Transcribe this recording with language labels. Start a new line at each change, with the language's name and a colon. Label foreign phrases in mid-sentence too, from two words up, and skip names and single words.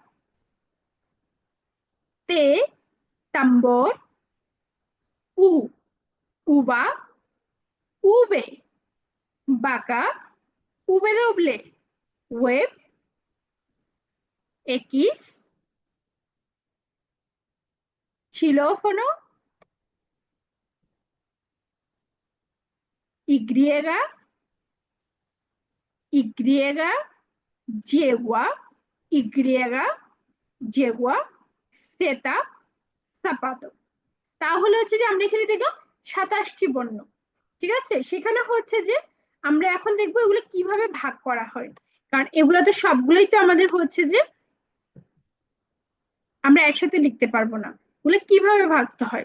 Spanish: t, tambor, u, uva, v, vaca, w, web, x, xilófono, y, yegua, y, yegua, z, zapato।
Bangla: তাহলে হচ্ছে যে আমরা এখানে দেখলাম 27টি বর্ণ। ঠিক আছে, সেখানে হচ্ছে যে আমরা এখন দেখবো এগুলো কিভাবে ভাগ করা হয়, কারণ এগুলো তো সবগুলোই তো আমাদের হচ্ছে যে আমরা একসাথে লিখতে পারবো না। এগুলো কিভাবে ভাগতে হয়?